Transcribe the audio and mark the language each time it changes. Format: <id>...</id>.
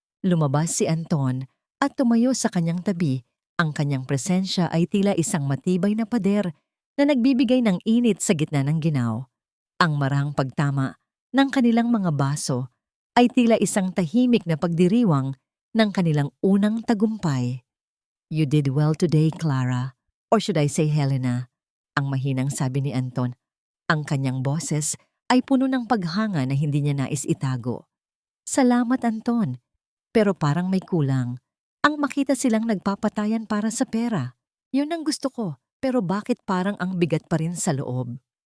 <tl>Lumabas si Anton at tumayo sa kanyang tabi. Ang kanyang presensya ay tila isang matibay na pader na nagbibigay ng init sa gitna ng ginaw. Ang marahang pagtama ng kanilang mga baso ay tila isang tahimik na pagdiriwang ng kanilang unang tagumpay.</tl> <en>You did well today, Clara. Or should I say Helena?</en> <tl>Ang mahinang sabi ni Anton. Ang kanyang boses ay puno ng paghanga na hindi niya nais itago. Salamat, Anton. Pero parang may kulang. Ang makita silang nagpapatayan para sa pera. Yun ang gusto ko, pero bakit parang ang bigat pa rin sa loob?</tl>